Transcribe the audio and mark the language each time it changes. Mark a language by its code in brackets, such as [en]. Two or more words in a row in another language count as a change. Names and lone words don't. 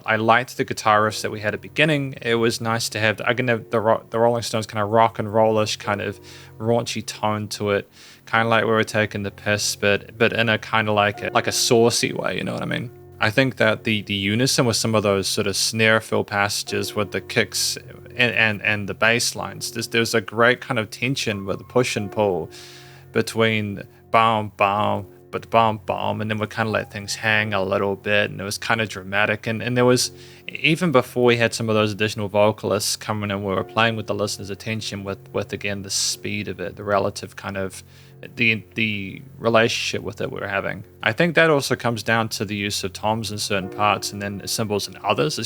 [en] I liked the guitar riffs that we had at the beginning. It was nice to have the Rolling Stones kind of rock and rollish kind of raunchy tone to it, kind of like we were taking the piss, but in a kind of like a saucy way. You know what I mean? I think that the unison with some of those sort of snare fill passages with the kicks and the bass lines, there's a great kind of tension with the push and pull between bam bam but bam bam, and then we kind of let things hang a little bit, and it was kind of dramatic, and there was, even before we had some of those additional vocalists coming in, we were playing with the listener's attention with again the speed of it, the relative kind of the relationship with it we were having. I think that also comes down to the use of toms in certain parts and then cymbals in others.